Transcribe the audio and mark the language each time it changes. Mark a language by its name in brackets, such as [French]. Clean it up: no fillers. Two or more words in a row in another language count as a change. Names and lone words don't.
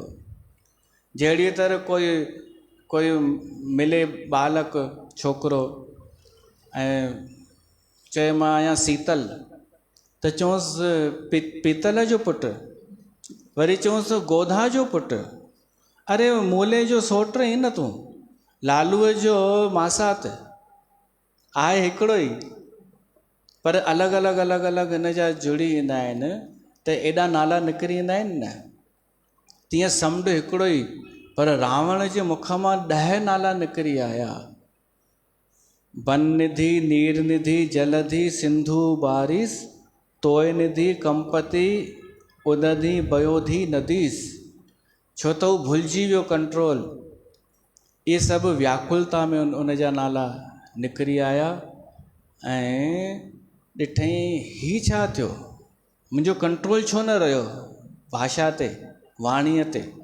[Sindhi] जहिड़ी तरह कोई मिले बालक छोकिरो ऐं चए मां आहियां शीतल, त चवंसि पीतल जो पुटु, वरी चवंसि गोधा जो पुटु, अरे मूले जो सोट ई न तूं, लालूअ जो मासात आहे हिकिड़ो ई, पर अलॻि अलॻि अलॻि अलॻि हिन जा जुड़ी ईंदा आहिनि त एॾा नाला निकिरी ईंदा आहिनि न। तीअं समुंड हिकिड़ो ई, पर रावण जे मुख मां 10 नाला निकिरी आया। वन निधि, नीर निधि, जलधि, सिंधु, बारिश, तोय निधि, कंपति, उदधि, पयोधि, नदीस। छो त हू भुलिजी वियो कंट्रोल। इहे सभु व्याकुलता में उन जा नाला निकिरी आया ऐं ॾिठई ही छा थियो, मुंहिंजो कंट्रोल छो न रहियो भाषा ते, वाणीअ ते।